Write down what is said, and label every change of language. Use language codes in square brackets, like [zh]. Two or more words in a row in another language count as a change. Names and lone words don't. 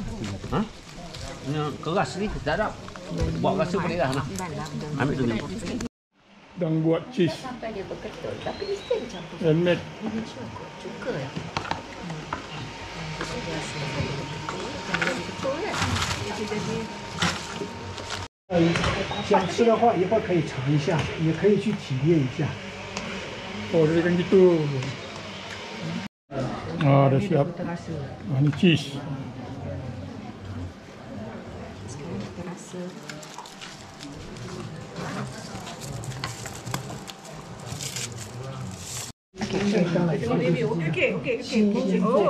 [ms] Ha? Ini keras ni, tak ada. Buat rasa boleh dah. Ambil tu ni. Dan buat cheese. Sampai dia berketul. Tapi dia still campur. Handmade. Cuka. Betul kan? [zh] 想吃的话，一会儿可以尝一下，也可以去体验一下。 [ms] Oh, dia kan gitu. Ah, dah siap. Ah, ni cheese. Sekarang kita rasa. Okey. Oh.